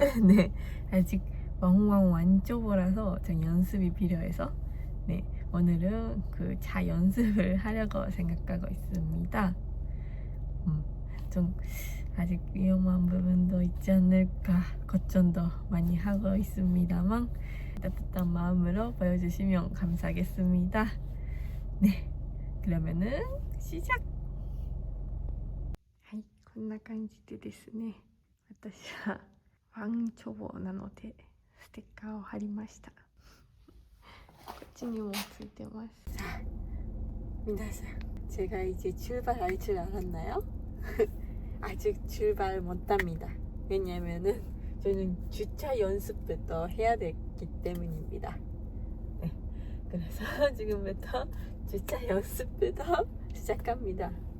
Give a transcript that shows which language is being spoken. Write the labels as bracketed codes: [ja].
[ko] 네, 아직 왕왕 완초보라서 좀 연습이 필요해서 네, 오늘은 그 차 연습을 하려고 생각하고 있습니다. 좀 아직 위험한 부분도 있지 않을까 걱정도 많이 하고 있습니다만 따뜻한 마음으로 보여주시면 감사하겠습니다. 네, 그러면은 시작! [ja] はい、こんな感じでですね、私はワンチョボなのでステッカーを貼りました。こっちにもついてます。 [ko] 자 민다상, 제가 이제 출발할 줄 알았나요? 아직 출발 못합니다. 왜냐면은 저는 주차 연습부터 해야 되기 때문입니다. 네, 그래서 지금부터 주차 연습부터 시작합니다.